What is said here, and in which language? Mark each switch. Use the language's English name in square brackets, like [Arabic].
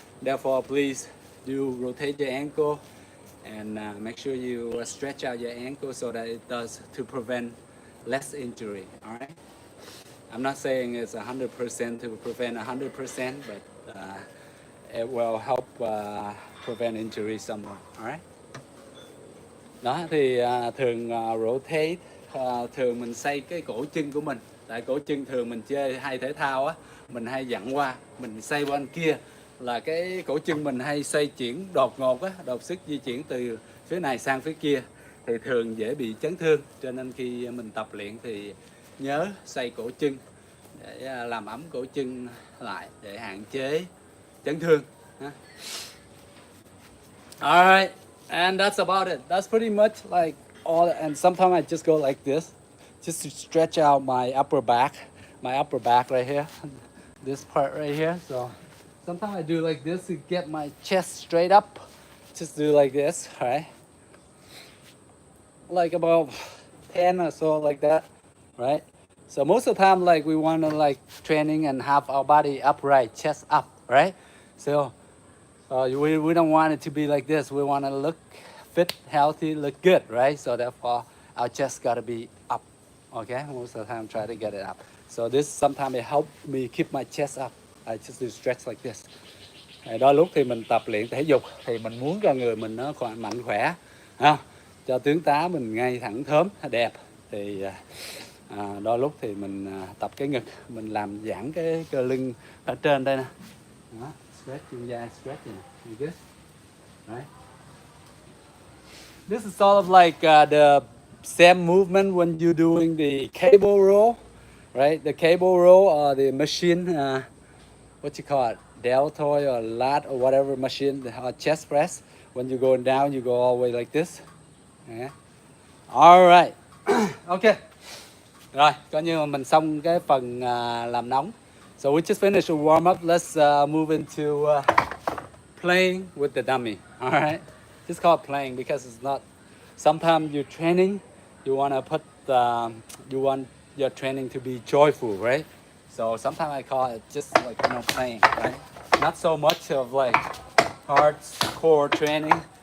[English] Therefore, please do rotate your ankle and make sure you stretch out your ankle so that it does to prevent less injury, all right? I'm not saying it's 100% to prevent 100%, but it will help prevent injury somewhat, all right? [Vietnamese] Đó thì thường rotate, thường mình xoay cái cổ chân của mình. Tại cổ chân thường mình chơi hay thể thao á, mình hay dặn qua, mình xoay qua bên kia là cái cổ chân mình hay xoay chuyển đột ngột á, đột sức di chuyển từ phía này sang phía kia thì thường dễ bị chấn thương. Cho nên khi mình tập luyện thì nhớ xoay cổ chân để làm ấm cổ chân lại để hạn chế chấn thương. [English] Alright, and that's about it. That's pretty much like all, and sometimes I just go like this, just to stretch out my upper back right here, this part right here. So sometimes I do like this to get my chest straight up, just do like this, right? Like about 10 or so like that, right? So most of the time, like we want to like training and have our body upright, chest up, right? So we don't want it to be like this. We want to look fit, healthy, look good, right? So therefore, our chest got to be up, okay? Most of the time, try to get it up. So this sometimes it help me keep my chest up. I just do stretch like this. [Vietnamese] Đôi lúc thì mình tập luyện thể dục thì mình muốn cho người mình nó mạnh khỏe, cho tướng tá mình ngay thẳng thớm, đẹp. Thì đôi lúc thì mình tập cái ngực, mình làm giãn cái cơ lưng ở trên đây nè. Đó, [English] stretch [Vietnamese] chân vai, [English] stretch [Vietnamese] này, [English] like this, right? This is sort of like the same movement when you're doing the cable roll, right? The cable roll or the machine, what you call it, deltoid or lat or whatever machine, or chest press. When you're going down, you go all the way like this. Yeah. All right. Okay. [Vietnamese] Rồi, coi như mình xong cái phần làm nóng. [English] So we just finished a warm up. Let's move into playing with the dummy. All right. It's called playing because it's not. Sometimes you're training, you want to put, you want your training to be joyful, right? So sometimes I call it just like playing, right? Not so much of like hardcore training.